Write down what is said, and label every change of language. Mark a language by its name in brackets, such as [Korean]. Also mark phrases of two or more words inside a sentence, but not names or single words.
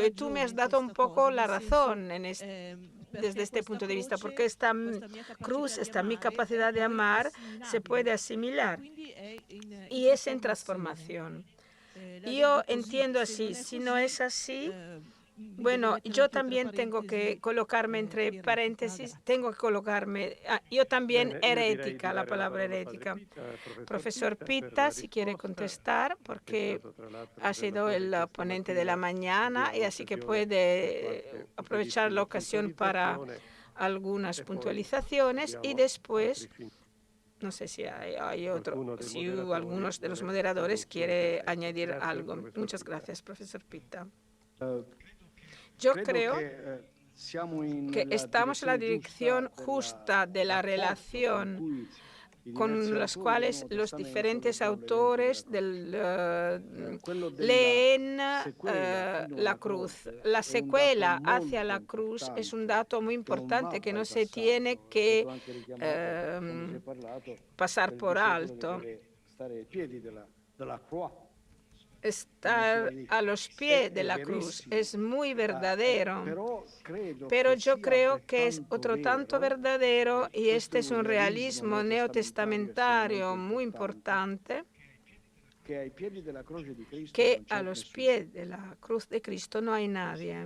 [Spanish] Y tú me has dado un poco la razón desde este punto de vista, porque esta cruz, mi capacidad de amar, se puede asimilar y es en transformación. Yo entiendo así. Si no es así, bueno, yo también tengo que colocarme entre paréntesis, yo también [Italian] Bene, io direi di [Spanish] herética, la [Italian] dare la [Spanish] palabra [Italian] parola al padre [Spanish] herética. [Italian] professor [Spanish] Profesor [Italian] Pitta, per [Spanish] Pitta, [Italian] la [Spanish] si quiere [Italian] risposta. [Spanish] contestar, [Italian] È [Spanish] porque [Italian] stato tra l'altro [Spanish] ha [Italian] il [Spanish] sido [Italian] relatore [Spanish] el [Italian] questa [Spanish] ponente de la [Italian] mattina, [Spanish] mañana y [Italian] abbiamo [Spanish] así que [Italian] l'occasione per [Spanish] puede [Italian] qualche [Spanish] aprovechar la [Italian] brevissima [Spanish] ocasión para [Italian] puntualizzazione [Spanish] algunas [Italian] e poi [Spanish] puntualizaciones y [Italian] abbiamo [Spanish] después, [Italian] altri 5. [Spanish] no sé si hay [Italian] Qualcuno dei [Spanish] si [Italian] moderatori [Spanish] algunos de los [Italian] vuole [Spanish] moderadores [Italian] introdurre un [Spanish] quiere [Italian] intervento. [Spanish] añadir [Italian] Grazie, [Spanish] algo. [Italian] professor [Spanish] Muchas [Italian] Pitta. [Spanish] gracias, profesor Pitta. Eh, Yo [Italian] Credo [Spanish] creo que [Italian] nella [Spanish] estamos en la [Italian] direzione [Spanish] dirección justa de la [Italian] rapporto [Spanish] relación [Italian] con cui i diversi [Spanish] con las [Italian] autori del [Spanish] cuales [Italian] Nuovo [Spanish] los [Italian] Testamento [Spanish] diferentes [Italian] leggono l'evento [Spanish] autores [Italian] quello della [Spanish] leen [Italian] sequela fino [Spanish] la [Italian] alla [Spanish] cruz. [Italian] croce [Spanish] La [Italian] è un dato [Spanish] secuela hacia [Italian] molto [Spanish] la cruz es un [Italian] importante [Spanish] dato muy [Italian] che non va [Spanish] importante que no se [Italian] bypassato. [Spanish] tiene [Italian] È [Spanish] que [Italian] stato anche richiamato quando si è parlato [Spanish] pasar [Italian] del [Spanish] por [Italian] discepolo che [Spanish] alto. [Italian] deve stare ai piedi della croix. [Spanish] Estar a los pies de la cruz es muy verdadero, pero yo creo que es otro tanto verdadero, y este es un realismo neotestamentario muy importante, que a los pies de la cruz de Cristo no hay nadie.